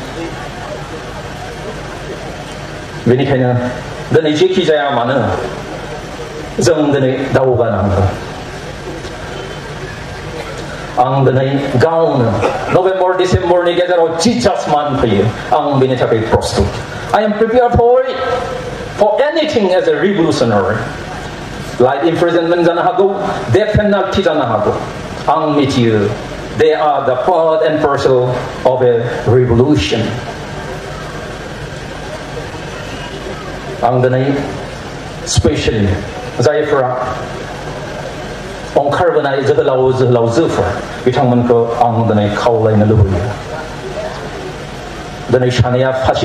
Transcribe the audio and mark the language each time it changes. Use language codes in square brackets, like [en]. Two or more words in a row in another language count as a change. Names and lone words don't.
[brx] बेनिखायनो दिनै जेखि जाया मानो जों दिनै दावगानांगौ आं दिनै गावनो नभेम्बर डिसेम्बरनि गेजेराव जि जाजमान फैयो आं बेनि थाखाय [en] प्रस्तुत I am prepared for anything as a revolutionary like imprisonment [brx] जानो हागौ [en] death penalty [brx] जानो हागौ आं मिथियो [en] they are the part and parcel of a revolution [brx] आं दिनै स्पेशली जायफोरा ओंखारबोनाय जोहोलावजोफोर बिथांमोनखौ आं दिनै खावलायनो लुबैयो दिनै सानैया फासि